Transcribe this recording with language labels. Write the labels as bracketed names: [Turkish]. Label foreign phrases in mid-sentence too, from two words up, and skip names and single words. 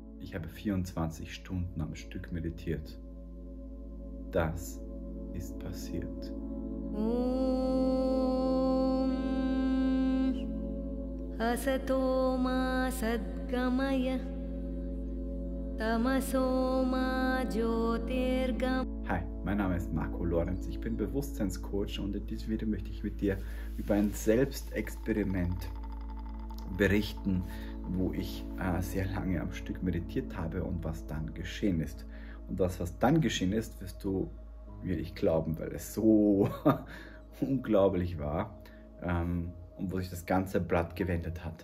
[German] ich habe 24 Stunden am Stück meditiert. Das ist passiert. [Sanskrit] Asato ma sadgamaya tamaso ma jyotirgamaya. [German] Hi, mein Name ist Marco Lorenz, ich bin Bewusstseinscoach und in diesem Video möchte ich mit dir über ein Selbstexperiment berichten, wo ich sehr lange am Stück meditiert habe und was dann geschehen ist. Und das, was dann geschehen ist, wirst du wirklich glauben, weil es so unglaublich war und wo sich das ganze Blatt gewendet hat.